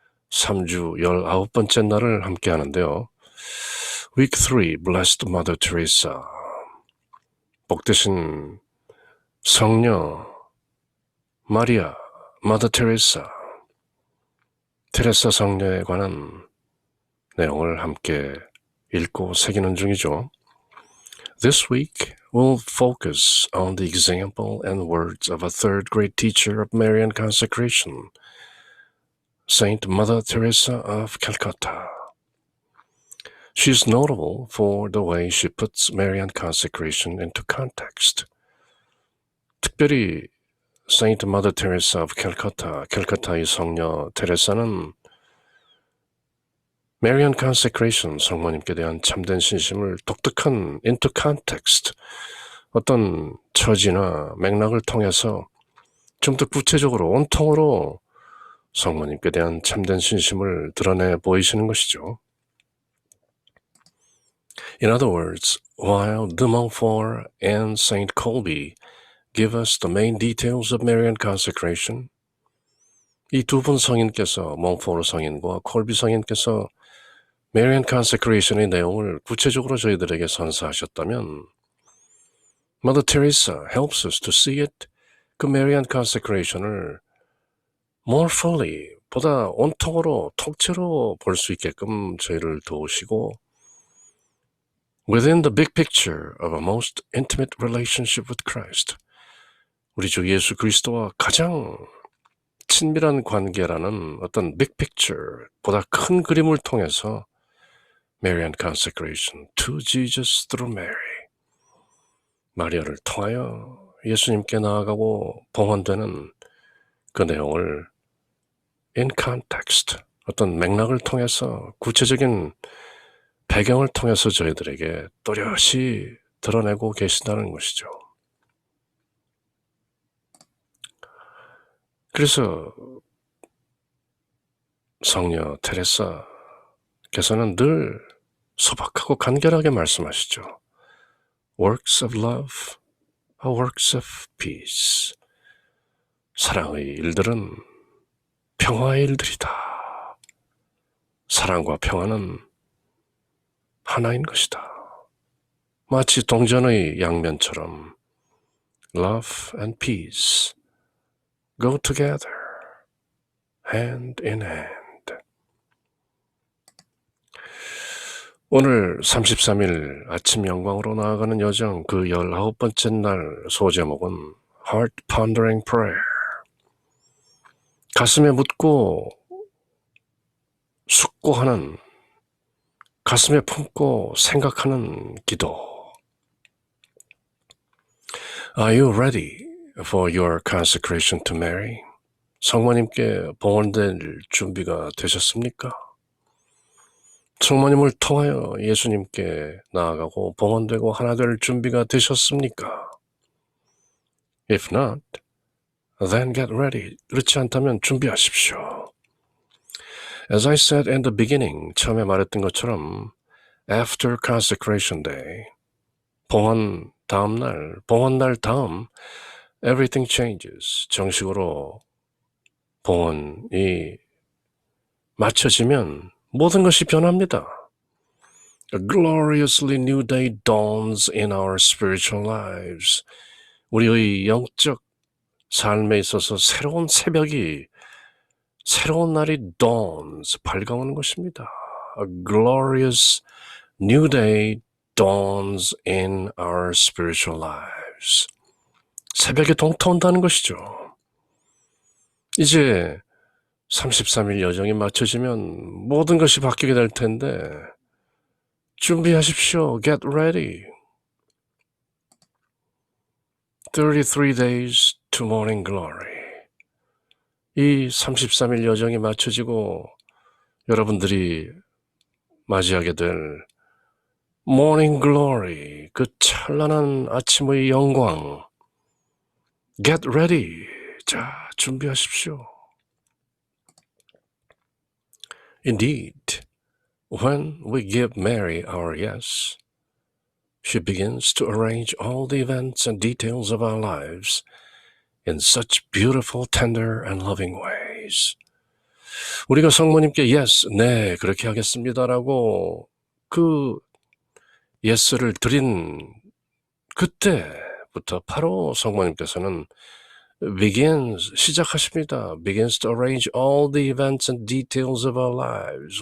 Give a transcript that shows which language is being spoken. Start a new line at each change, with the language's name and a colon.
Korean: 3주 19번째 날을 함께 하는데요.
English: Week 3, Blessed Mother Teresa.
Korean: 복되신 성녀 마리아, Mother Teresa. 테레사 성녀에 관한 내용을 함께 읽고 새기는 중이죠.
English: This week, we'll focus on the example and words of a third great teacher of Marian consecration, Saint Mother Teresa of Calcutta. She is notable for the way she puts Marian consecration into context.
Korean: 특별히 Saint Mother Teresa of Calcutta, 캘커타의 성녀 테레사는 Marian consecration, 성모님께 대한 참된 신심을 독특한
English: into context,
Korean: 어떤 처지나 맥락을 통해서 좀 더 구체적으로 온통으로 성모님께 대한 참된 신심을 드러내 보이시는 것이죠.
English: In other words, while de Montfort and Saint Colby give us the main details of Marian consecration,
Korean: 이 두 분 성인께서, 몽포르 성인과 콜비 성인께서 Marian consecration의 내용을 구체적으로 저희들에게 선사하셨다면,
English: Mother Teresa helps us to see it, 그 Marian consecration을 more fully,
Korean: 보다 온통으로 통째로 볼 수 있게끔 저희를 도우시고
English: within the big picture of a most intimate relationship with Christ,
Korean: 우리 주 예수 그리스도와 가장 친밀한 관계라는 어떤
English: big picture,
Korean: 보다 큰 그림을 통해서
English: Marian consecration to Jesus through Mary,
Korean: 마리아를 통하여 예수님께 나아가고 봉헌되는 그 내용을
English: in context,
Korean: 어떤 맥락을 통해서 구체적인 배경을 통해서 저희들에게 또렷이 드러내고 계신다는 것이죠. 그래서 성녀 테레사께서는 늘 소박하고 간결하게 말씀하시죠.
English: Works of love, works of peace.
Korean: 사랑의 일들은 평화의 일들이다. 사랑과 평화는 하나인 것이다. 마치 동전의 양면처럼
English: love and peace go together, hand in hand.
Korean: 오늘 33일 아침 영광으로 나아가는 여정 그 19번째 날 소제목은
English: Heart Pondering Prayer,
Korean: 가슴에 묻고 숙고하는, 가슴에 품고 생각하는 기도.
English: Are you ready for your consecration to Mary?
Korean: 성모님께 봉헌될 준비가 되셨습니까? 성모님을 통하여 예수님께 나아가고 봉헌되고 하나 될 준비가 되셨습니까?
English: If not, then get ready.
Korean: 그렇지 않다면 준비하십시오.
English: As I said in the beginning,
Korean: 처음에 말했던 것처럼
English: after consecration day,
Korean: 봉헌 다음 날, 봉헌 날 다음
English: everything changes.
Korean: 정식으로 봉헌이 마쳐지면 모든 것이 변합니다.
English: A gloriously new day dawns in our spiritual lives.
Korean: 우리의 영적 삶에 있어서 새로운 새벽이, 새로운 날이 dawns, 밝아오는 것입니다.
English: A glorious new day dawns in our spiritual lives.
Korean: 새벽에 동터온다는 것이죠. 이제 33일 여정이 마쳐지면 모든 것이 바뀌게 될 텐데 준비하십시오.
English: Get ready. 33 days to morning glory.
Korean: 이 33일 여정이 마쳐지고 여러분들이 맞이하게 될
English: morning glory,
Korean: 그 찬란한 아침의 영광.
English: Get ready.
Korean: 자, 준비하십시오.
English: Indeed, when we give Mary our yes, she begins to arrange all the events and details of our lives in such beautiful, tender, and loving ways.
Korean: 우리가 성모님께 yes, 네, 그렇게 하겠습니다라고 그 yes를 드린 그때부터 바로 성모님께서는 시작하십니다.
English: Begins to arrange all the events and details of our lives.